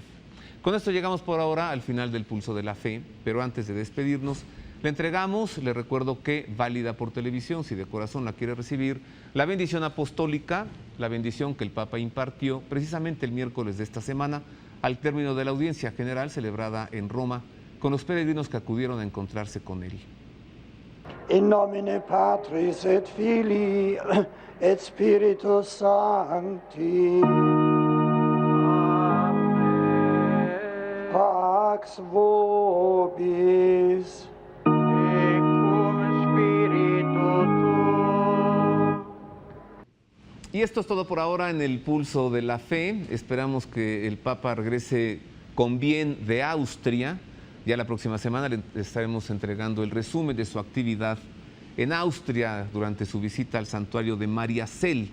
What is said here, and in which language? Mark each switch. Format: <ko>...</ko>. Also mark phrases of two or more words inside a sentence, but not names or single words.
<es>Con esto llegamos por ahora al final del Pulso de la Fe, pero antes de despedirnos, le entregamos, le recuerdo que válida por televisión, si de corazón la quiere recibir, la bendición apostólica, la bendición que el Papa impartió precisamente el miércoles de esta semana, al término de la audiencia general celebrada en Roma, con los peregrinos que acudieron a encontrarse con él.</es> <la>In nomine Patris et Filii et Spiritus Sancti. Pax vobis. Et cum spiritu tuo.</la> <es>Y esto es todo por ahora en el Pulso de la Fe. Esperamos que el Papa regrese con bien de Austria. Ya la próxima semana le estaremos entregando el resumen de su actividad en Austria durante su visita al santuario de Mariazell.</es>